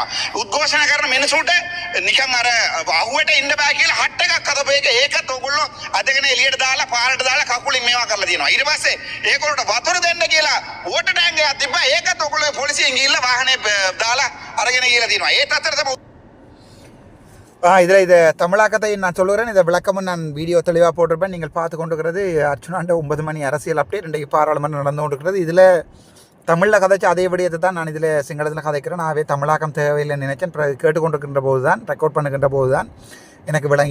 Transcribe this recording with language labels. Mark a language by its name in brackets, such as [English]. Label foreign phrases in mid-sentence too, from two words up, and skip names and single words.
[Sinhala] උද්ඝෝෂණ කරන මිනිසුන්ට නිකන් අර අහුවට ඉන්න බෑ කියලා හට් එකක් හදපු එක ඒකත් ඔයගොල්ලෝ අදගෙන එළියට දාලා පාරට දාලා කකුලින් මේවා කරලා තියෙනවා. ඊට පස්සේ ඒගොල්ලන්ට වතුර දෙන්න කියලා [English] water tank [Sinhala] එකක් තිබ්බා. ඒකත් ඔයගොල්ලෝ පොලිසියෙන් ගිහිල්ලා වාහනේ දාලා අරගෙන ගිහලා තියෙනවා. ඒත් අතර තමයි [Tamil] இதில் இதை தமிழாக்கத்தை நான் சொல்லுகிறேன். இதை விளக்கமும் நான் வீடியோ தெளிவாக போட்டிருப்பேன். நீங்கள் பார்த்து கொண்டிருக்கிறது அர்ச்சுனாண்ட 9 மணி அரசியல் அப்டேட் இன்றைக்கு பாராளுமன்றம் நடந்து கொண்டிருக்கிறது. இதில் தமிழில் கதைச்சு அதே விடயத்தை தான் நான் இதில் சிங்களத்தில் கதைக்கிறேன். நாவே தமிழாக்கம் தேவையில்லைன்னு நினைச்சேன். கேட்டுக்கொண்டிருக்கின்ற போது தான் ரெக்கார்ட் பண்ணுகின்ற போது தான் எனக்கு விளங்கியது.